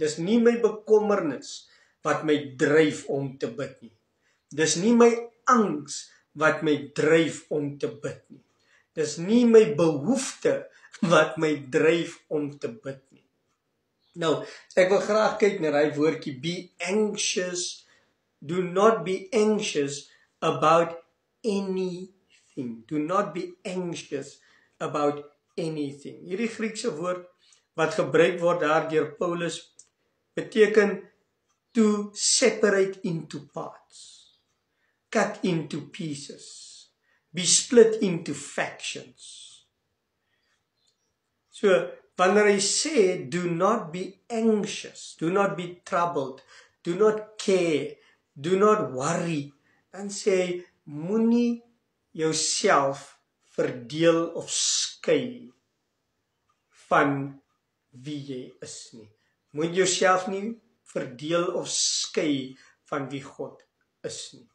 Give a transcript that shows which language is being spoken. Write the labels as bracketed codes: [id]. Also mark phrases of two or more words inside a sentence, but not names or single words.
[af] Dis nie my bekommernis wat my dryf om te bid nie. Dis nie my angs wat my dryf om te bid nie. Dis nie my behoefte wat my dryf om te bid nie. Nou, ek wil graag kyk na daai woordjie, [en] be anxious. Do not be anxious about anything. Do not be anxious about anything. [af] Hierdie Griekse woord wat gebruik word daar deur Paulus beteken [en] to separate into parts, cut into pieces, be split into factions. [af] So, wanneer hy sê, [en] do not be anxious, do not be troubled, do not care, do not worry, [af] dan sê hy, moenie jouself verdeel of skei van wie jy is nie. Moet jouself nie verdeel of skei van wie God is nie.